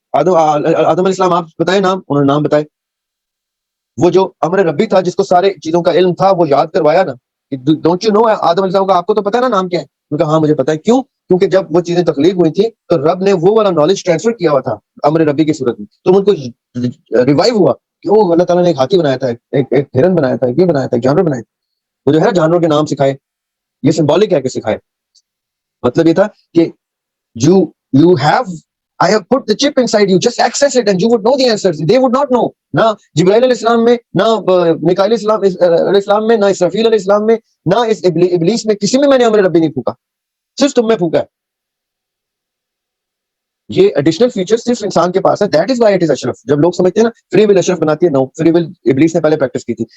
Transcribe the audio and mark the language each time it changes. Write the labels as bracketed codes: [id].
[ur] آدم علیہ السلام آپ بتائیں نام, انہوں نے نام بتائے. وہ جو امر ربی تھا جس کو سارے چیزوں کا علم تھا, وہ یاد کروایا نا, ڈونٹ یو نو, آدم علیہ السلام کا آپ کو تو پتا ہے نا نام کیا ہے. انہوں نے کہا ہاں مجھے پتا ہے. کیوں؟ کیونکہ جب وہ چیزیں تخلیق ہوئی تھی تو رب نے وہ والا نالج ٹرانسفر کیا ہوا تھا امر ربی کی صورت میں, تو ان کو ریوائیو ہوا کہ وہ اللہ تعالیٰ نے ایک ہاتھی بنایا تھا, ایک ہرن بنایا تھا, یہ بنایا تھا, ایک جانور بنایا تھا. وہ جو ہے جانوروں کے نام سکھائے, یہ سمبولک ہے کہ سکھائے. مطلب یہ تھا کہ [en] you have, I have put the chip inside you, just access it and you would know the answers. They would not know. [ur] نہ جبرائیل علیہ السلام میں, نہ میکائیل علیہ السلام میں, نہ اسرافیل علیہ السلام میں, نہ اس ابلیس میں, کسی میں نے امر ربی نہیں پھونکا, صرف تم میں پھونکا ہے. یہ ایڈیشنل فیچر صرف انسان کے پاس ہے. That is why it is اشرف. جب لوگ سمجھتے ہیں نا فری ول اشرف بناتی ہے, نو, فری ول ابلیس نے پہلے پریکٹس کی تھی.